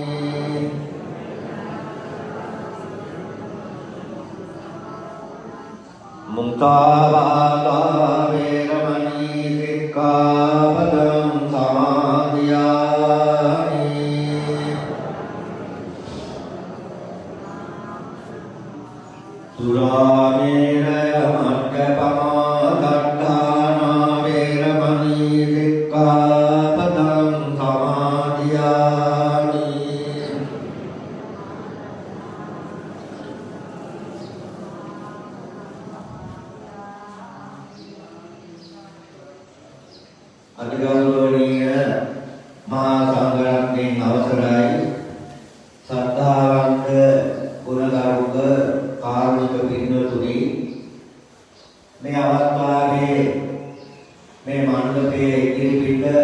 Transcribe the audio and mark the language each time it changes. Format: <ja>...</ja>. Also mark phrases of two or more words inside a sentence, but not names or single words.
<pi>Muktāvādā veramani sikkhapadang samadhiyāmi Surāmeraya majjapamā daṭṭhāna veramani sikkhapadang samadhiyāmi</pi> <si>අතිගෞරවනීය මහා සංඝරත්නයන් අවසරයි සද්ධාවන්ත ගුණගරුක කාරුණික පින්වතුනි මේ අවස්ථාවේ මේ මණ්ඩපයේ ඉදිරිපිට</si>